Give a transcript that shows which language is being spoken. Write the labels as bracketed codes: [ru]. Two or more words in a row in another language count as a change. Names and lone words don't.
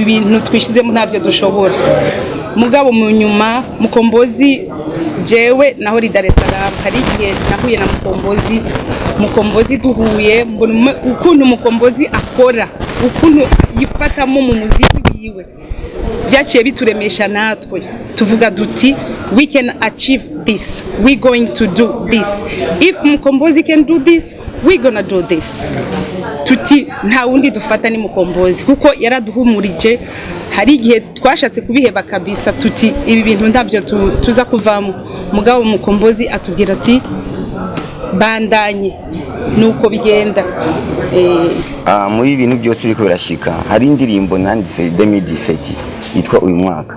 [rn] bintu twishizemo ntabyo dushobora mugabo mu nyuma Mukombozi jewe naho ri Dar es Salaam hari igihe nahuye na Mukombozi duhuye mbona ukuntu Mukombozi akora ukuntu yifatamo mu muziki wiwe byaciye bituremesha natwe tuvuga duti [en] we can achieve this, we going to do this, if Mukombozi can do this we gonna do this. [rn] Tuti nta wundi dufata ni Mukombozi kuko yaraduhumurije hari igihe twashatse kubiheba kabisa tuti ibi bintu ntabyo tuza kuvamo mugabo Mukombozi atubwira ati bandanye nuko bigenda. Muri ibintu byose biriko birashika hari indirimbo nanditse 2017 yitwa uyu mwaka.